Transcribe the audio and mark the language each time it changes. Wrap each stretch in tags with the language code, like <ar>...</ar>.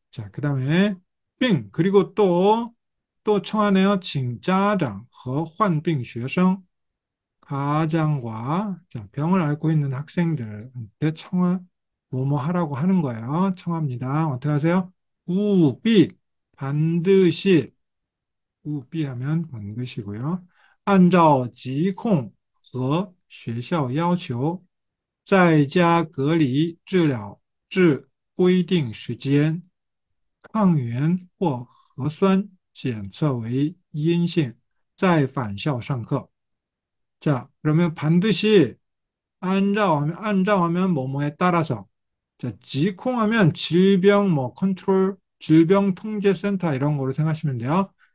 <ko>자, 그 다음에 빙 그리고 또 청하네요.</ko> <zh>请家长和患病学生</zh> <ko>가장과 자, 병을 앓고 있는 학생들한테 뭐뭐 하라고 하는 거예요. 청합니다. 어떻게 하세요? 우비 반드시 우비 하면 반드시고요.</ko> <zh>按照疾控和学校要求，治疗至规定时间，抗原或核酸检测为阴性，再返校上课。</zh> <ko>자, 그러면 반드시 안자하면 뭐뭐에 따라서 자, 지콩하면 질병 뭐 컨트롤 질병통제센터 이런 거로 생각하시면 돼요.</ko>